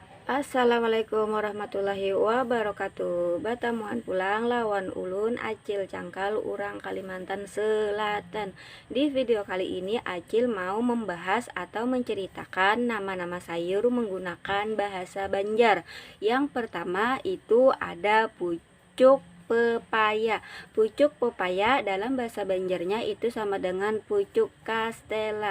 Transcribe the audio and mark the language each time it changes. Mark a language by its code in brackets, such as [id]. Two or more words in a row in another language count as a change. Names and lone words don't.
[ar] Assalamualaikum warahmatullahi wabarakatuh. [bjn] Batamuan pulang lawan ulun Acil Cangkal Urang Kalimantan Selatan. [id] Di video kali ini Acil mau membahas atau menceritakan nama-nama sayur menggunakan bahasa Banjar. Yang pertama itu ada pucuk pepaya. Pucuk pepaya dalam bahasa Banjarnya itu sama dengan pucuk kastela.